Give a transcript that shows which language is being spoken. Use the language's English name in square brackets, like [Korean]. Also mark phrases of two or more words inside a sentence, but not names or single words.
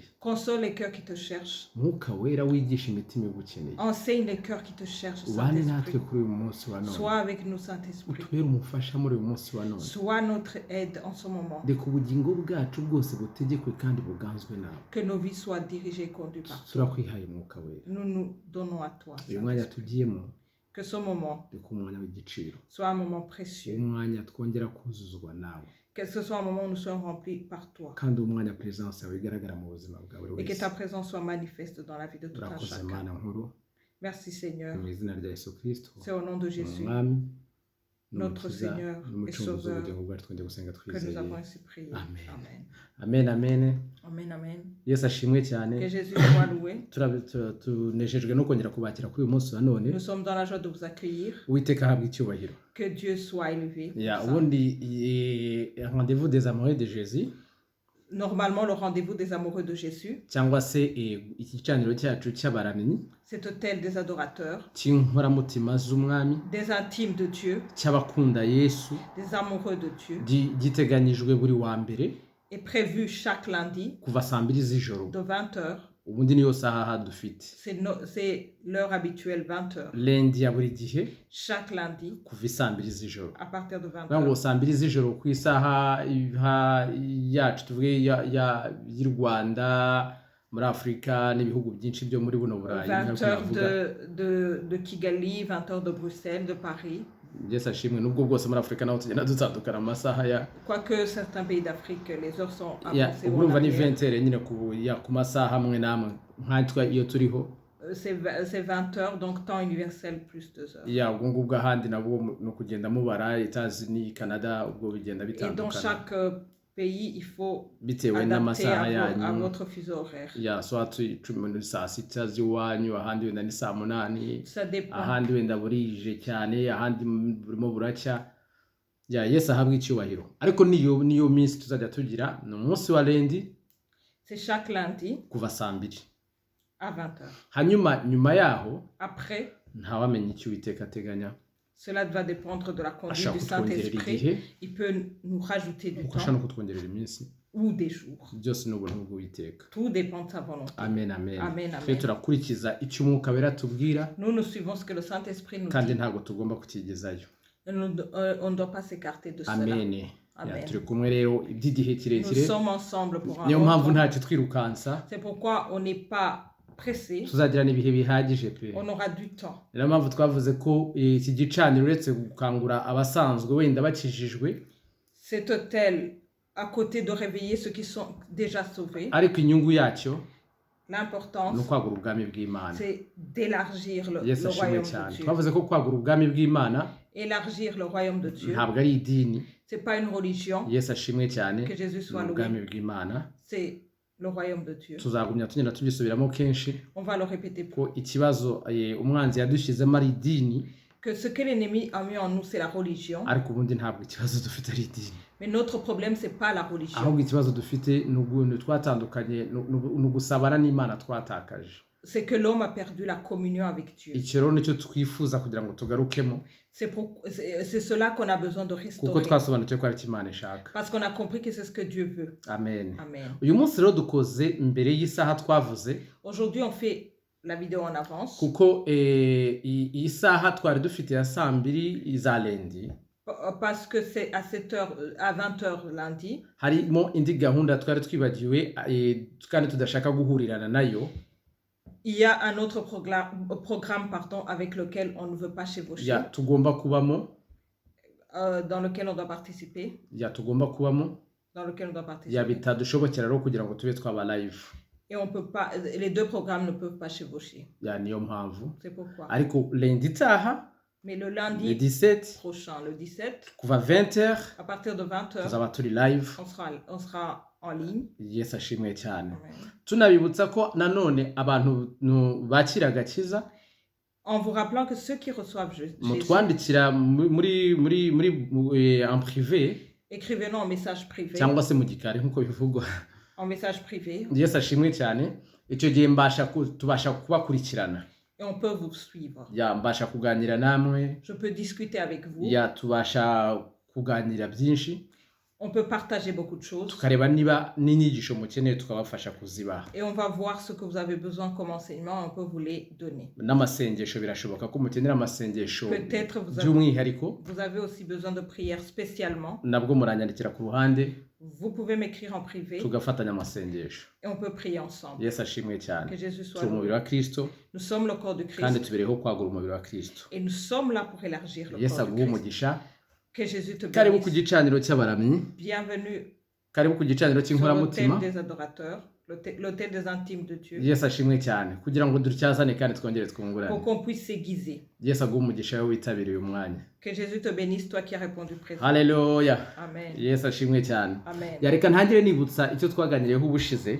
[French] Console les cœurs qui te cherchent. [Kinyarwanda] mwuka wera wigisha imitima igukeneye [French] Enseigne les cœurs qui te cherchent, [Kinyarwanda] ubane natwe [French] Saint-Esprit. [Kinyarwanda] kuri uyu munsi wa none [French] Sois avec nous, Saint-Esprit. [Kinyarwanda] utubere umufasha muri uyu munsi wa none [French] Sois notre aide en ce moment. [Kinyarwanda] reka ubugingo bwacu bwose butegekwe kandi buganzwe nawe [French] Que nos vies soient dirigées et conduites par toi. [Kinyarwanda] turakwihaye mwuka wera [French] Nous nous donnons à toi, [Kinyarwanda] uyu mwanya [French] Saint-Esprit. [Kinyarwanda] tugiyemo [French] Que ce moment [Kinyarwanda] reka umwanya w'igiciro [French] soit un moment précieux. [Kinyarwanda] umwanya twongera kuzuzwa nawe [French] Que ce soit un moment où nous soyons remplis par toi. [Kinyarwanda] kandi uwo mwanya presence yawe igaragara mu buzima bwa buri [French] Et que [Kinyarwanda] wese [French] ta présence soit manifeste dans la vie de tout un [Kinyarwanda] urakoze [French] chacun. [Kinyarwanda] mana nkuru [French] Merci Seigneur. [Kinyarwanda] mu izina rya yesu kirisito [French] C'est au nom de Jésus [Kinyarwanda] umwami [French] Notre [Kinyarwanda] n'umukiza [French] Seigneur et [Kinyarwanda] n'umucunguzi [French] Sauveur, [Kinyarwanda] w'ubugingo bwacu twongeye gusenga [French] que nous [Kinyarwanda] twizeye [French] avons ainsi prié. Amen. Amen. [Kinyarwanda] amen amen [French] Amen, amen. [Kinyarwanda] yesu ashimwe cyane [French] Que Jésus soit loué. [Kinyarwanda] tunejejwe no kongera kubakira kuri uyu munsi wa none [French] Nous sommes dans la joie de vous accueillir. [Kinyarwanda] uwiteka ahabwa icyubahiro [French] Que Dieu soit élevé. pour [Kinyarwanda] ya [French] ça. [Kinyarwanda] ubundi [French] rendez-vous des amoureux de jésus Normalement, le rendez-vous des amoureux de Jésus, [Kinyarwanda] cyangwa se igicaniro cyacu cy'abaramyi [French] c'est hôtel des adorateurs, [Kinyarwanda] cy'inkoramutima z'umwami [French] des intimes de Dieu, [Kinyarwanda] cy'abakunda yesu [French] des amoureux de Dieu, [Kinyarwanda] giteganyijwe buri wa mbere [French] est prévu chaque lundi [Kinyarwanda] kuva saa mbiri z'ijoro [French] de 20h. [Kinyarwanda] ubundi niyo saha dufite [French] C'est l'heure habituelle 20h. [Kinyarwanda] lendi ya buri gihe [French] Chaque lundi [Kinyarwanda] kuva isaa mbiri z'ijoro [French] à partir de [Kinyarwanda] kugira ngo [French] 20h. [Kinyarwanda] saa mbiri z'ijoro ku isaha yacu tuvuge y'u rwanda muri afurika n'ibihugu byinshi byo muri buno burayi [French] 20h de Kigali, 20h de Bruxelles, de Paris. [Kinyarwanda] yesu ashimwe nubwo bwose muri afurika naho tugenda dutandukana amasaha ya [French] Quoique certains pays d'Afrique, les heures sont [Kinyarwanda] ya [French] avancées. [Kinyarwanda] ubwo [French] ou en [Kinyarwanda] urumva ni [French] arrière. [Kinyarwanda] 20h nyine ku masaha amwe n'amwe nkatwe iyo turiho [French] C'est 20h, donc temps universel plus 2 heures. [Kinyarwanda] ya ubwo ngubwo ahandi nabwo ni ukugenda mubara Etats-Unis Canada ubwo bigenda [French] Et dans [Kinyarwanda] bitandukana [French] chaque pays, il faut [Kinyarwanda] bitewe [French] adapter [Kinyarwanda] n'amasaha [French] à [Kinyarwanda] yanyu [French] votre fuseau horaire. [Kinyarwanda] ya so icumi saa sita z'iwanyu ahandi wenda ni saa munani [French] Ça dépend. [Kinyarwanda] ahandi wenda burije cyane ahandi burimo buracya ya yesu ahabwa icyubahiro ariko niyo minsi tuzajya tugira ni umunsi wa lendi [French] C'est chaque lundi [Kinyarwanda] kuva saa mbiri [French] à 20h. [Kinyarwanda] hanyuma nyuma yaho [French] Après, [Kinyarwanda] ntawamenya icyo uwiteka ateganya [French] cela va dépendre de la conduite [Kinyarwanda] ashaka [French] du [Kinyarwanda] kutwongerera [French] Saint-Esprit. [Kinyarwanda] igihe [French] Il peut nous rajouter du [Kinyarwanda] kuko [French] temps [Kinyarwanda] ashaka no kutwongerera iminsi [French] ou des jours. [Kinyarwanda] byose ni ubuntu bw'uwiteka [French] Tout dépend de sa volonté. [Kinyarwanda] amen amen [French] Amen, [Kinyarwanda] twe [French] amen. [Kinyarwanda] turakurikiza icyo umwuka wera atubwira [French] Nous suivons ce que le Saint-Esprit nous [Kinyarwanda] kandi [French] dit. [Kinyarwanda] ntabwo tugomba kukigezayo [French] On ne doit pas s'écarter de cela. [Kinyarwanda] amen ya [French] Amen. [Kinyarwanda] turi kumwe rero iby'igihe [French] Nous [Kinyarwanda] kirekire [French] sommes ensemble pour un [Kinyarwanda] niyo [French] long [Kinyarwanda] mpamvu [French] temps. [Kinyarwanda] ntacyo twirukansa [French] C'est pourquoi on n'est pas pressé. [Kinyarwanda] tuzagirana ibihe bihagije pe [French] On aura du temps. [Kinyarwanda] niyo mpamvu twavuze ko iki gicaniro uretse gukangura abasanzwe wenda bakijijwe [French] Cet hôtel, à côté de réveiller ceux qui sont déjà sauvés, [Kinyarwanda] ariko inyungu yacyo ni [French] l'importance, [Kinyarwanda] ukwagura ubwami bw'imana [French] c'est d'élargir le [Kinyarwanda] yesu ashimwe [French] royaume [Kinyarwanda] cyane [French] de Dieu. [Kinyarwanda] twavuze ko kwagura ubwami bw'imana [French] Élargir le royaume de Dieu, [Kinyarwanda] ntabwo ari idini [French] c'est pas une religion. [Kinyarwanda] yesu ashimwe cyane [French] Que Jésus [Kinyarwanda] ni [French] soit [Kinyarwanda] ubwami [French] loué. [Kinyarwanda] bw'imana [French] C'est le royaume de Dieu. [Kinyarwanda] tuzagumya tugenda tubisubiramo kenshi [French] On va le répéter. [Kinyarwanda] ko ikibazo umwanzi yadushyizemo ari idini [French] Que ce que l'ennemi a mis en nous, c'est la religion. [Kinyarwanda] ariko ubundi ntabwo ikibazo dufite ari idini [French] Mais notre problème, c'est pas la religion. [Kinyarwanda] ahubwo ikibazo dufite ni ukuntu twatandukanye ni ugusabana n'imana twatakaje [French] C'est que l'homme a perdu la communion avec Dieu. [Kinyarwanda] icyo rero nicyo twifuza kugira ngo tugarukemo [French] C'est cela qu'on a besoin de [Kinyarwanda] kuko [French] restaurer. [Kinyarwanda] twasobanukiwe ko ari cyo imana ishaka [French] Parce qu'on a compris que c'est ce que Dieu veut. [Kinyarwanda] amen [French] Amen. [Kinyarwanda] uyu munsi rero dukoze mbere y'isaha twavuze [French] Aujourd'hui, on fait la vidéo en avance. [Kinyarwanda] kuko iyi saha twari dufite ya saa mbiri za lendi [French] Parce que c'est à 7h, à 20h lundi. [Kinyarwanda] harimo indi gahunda twari twibagiwe kandi tudashaka guhurirana nayo [French] Il y a un autre programme avec lequel on ne veut pas chevaucher, [Kinyarwanda] ya tugomba kubamo [French] dans lequel on doit participer, [Kinyarwanda] ya tugomba kubamo [French] dans lequel on doit [Kinyarwanda] ya [French] participer. [Kinyarwanda] bitadushobokera rero kugira ngo tube twaba live [French] Et on peut pas, les deux programmes ne peuvent pas chevaucher. [Kinyarwanda] ya niyo mpamvu [French] C'est pourquoi. [Kinyarwanda] ariko lendi itaha [French] Mais le le lundi 17 prochain, le 17, [Kinyarwanda] kuva 20h [French] à partir de 20h, [Kinyarwanda] tuzaba turi live [French] on sera en ligne. [Kinyarwanda] yesu ashimwe cyane [French] Amen. [Kinyarwanda] tunabibutsa ko nanone abantu bakira agakiza [French] En vous rappelant que ceux qui reçoivent Jésus, [Kinyarwanda] mutwandikira muri [French] en privé écrivez-nous en message privé. [Kinyarwanda] cyangwa se mu gikari nk'uko bivugwa [French] En message privé. [Kinyarwanda] yesu ashimwe cyane icyo gihe tubasha kubakurikirana [French] et on peut vous suivre. [Kinyarwanda] mbasha kuganira namwe, [French] Je peux discuter avec vous. [Kinyarwanda] tubasha kuganira byinshi, [French] On peut partager beaucoup de choses. [Kinyarwanda] tukareba niba n'inyigisho mukeneye tukabafasha kuzibaha. [French] Et on va voir ce que vous avez besoin comme enseignement, on peut vous les donner. [Kinyarwanda] N'amasengesho birashoboka ko mukenera amasengesho [French] Peut-être [Kinyarwanda] by'umwihariko, [French] vous avez aussi besoin de prières spécialement. [Kinyarwanda] nabwo muranyandikira ku ruhande [French] Vous pouvez m'écrire en privé [Kinyarwanda] tugafatanya amasengesho. [French] et on peut prier ensemble. [Kinyarwanda] Yesu ashimwe cyane. [French] Que Jésus soit [Kinyarwanda] Turi umubiri [French] loué. [Kinyarwanda] wa Kristo [French] Nous sommes le corps de [Kinyarwanda] kandi [French] Christ [Kinyarwanda] tubereho kwagura umubiri wa Kristo. [French] et nous sommes là pour élargir le [Kinyarwanda] Yesu [French] corps de [Kinyarwanda] aguhe [French] Christ. [Kinyarwanda] umugisha. [French] Que Jésus te [Kinyarwanda] Karibu ku [French] bénisse. [Kinyarwanda] gicaniro cy'abaramyi, [French] Bienvenue [Kinyarwanda] karibu ku gicaniro [French] sur [Kinyarwanda] cy'inkoramutima. [French] l'autel des adorateurs, l'autel des intimes de Dieu, [Kinyarwanda] Yesu ashimwe cyane kugira ngo dutyazane kandi twongere [French] pour [Kinyarwanda] twungurane. [French] qu'on puisse s'aiguiser. [Kinyarwanda] Yesu aguhe umugisha we witabiriye uyu mwanya. [French] Que Jésus te bénisse, toi qui as répondu présent. [Kinyarwanda] Haleluya. [French] Amen. [Kinyarwanda] Yesu ashimwe cyane. [French] Amen. [Kinyarwanda] Yareka ntangire nibutsa icyo twaganiriyeho ubushize.